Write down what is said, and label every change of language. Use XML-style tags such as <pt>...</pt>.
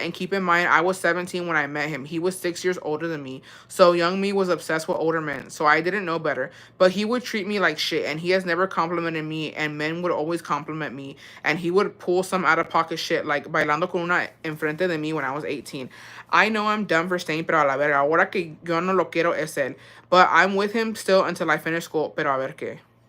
<en>And keep in mind, I was 17 when I met him. He was 6 years older than me. So young me was obsessed with older men. So I didn't know better. But he would treat me like shit, and he has never complimented me, and men would always compliment me. And he would pull some out of pocket shit like</en> <es>bailando con una enfrente de mí</es> <en>when I was 18. I know I'm dumb for staying,</en> <es>pero a la verga, ahora que yo no lo quiero es él.</es> <en>But I'm with him still until I finish school,</en> <es>pero a ver qué.</es>